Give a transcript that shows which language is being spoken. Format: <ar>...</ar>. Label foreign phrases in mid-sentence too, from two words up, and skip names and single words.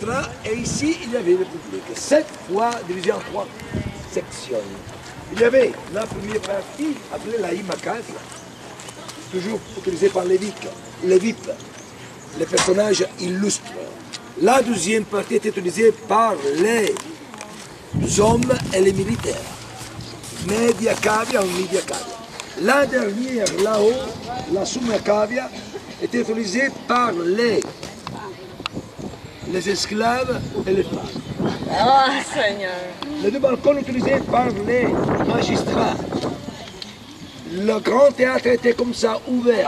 <fr>Et ici, il y avait le public. 7 fois divisé en 3 sections. Il y avait la première partie, appelée la Imacade, toujours utilisée par les VIP, les personnages illustres. La deuxième partie était utilisée par les hommes et les militaires.</fr> <la>Media cavia ou media cavia.</la> <fr>La dernière là-haut, la</fr> <la>summa cavia,</la> <fr>était utilisée par les esclaves et les femmes. Ah, Seigneur. Les deux balcons utilisés par les magistrats. Le grand théâtre était comme ça, ouvert.</fr>